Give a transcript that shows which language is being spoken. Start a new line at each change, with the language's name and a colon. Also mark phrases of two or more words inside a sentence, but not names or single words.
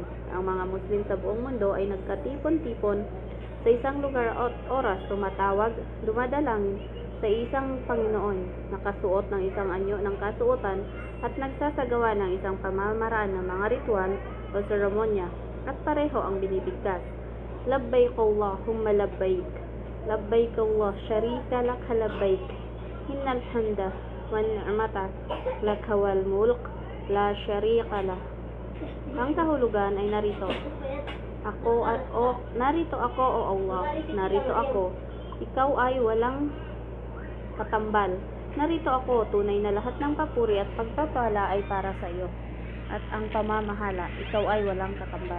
Filipino: Ang mga Muslim sa buong mundo ay nagkatipon-tipon sa isang lugar at oras, dumadalangin sa isang Panginoon, nakasuot ng isang anyo ng kasuotan at nagsasagawa ng isang pamamaraan ng mga ritual o seremonya, at pareho ang binibigkas.
Arabic: لبيك اللهم لبيك، لبيك الله شريك لك لبيك، إن الحمد والنعمة لك والملك لا شريك له.
Filipino: Ang kahulugan ay narito ako o Allah, narito ako, ikaw ay walang katambal. Narito ako, tunay na lahat ng papuri at pagpapala ay para sa iyo, at ang pamamahala, ikaw ay walang katambal.